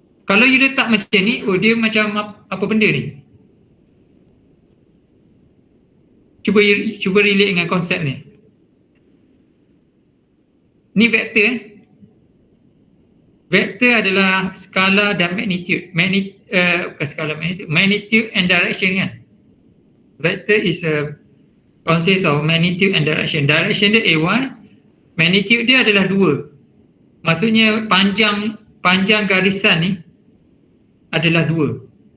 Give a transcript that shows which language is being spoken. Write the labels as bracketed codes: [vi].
[ms] Kalau you letak macam ni, dia macam apa benda ni? Cuba relate dengan konsep ni. Ni vektor Vektor adalah skala dan magnitude. Bukan skala magnitude. Magnitude and direction kan. [en] Vector is a consists of magnitude and direction. [ms] Direction dia AY, magnitude dia adalah 2. Maksudnya panjang garisan ni adalah 2.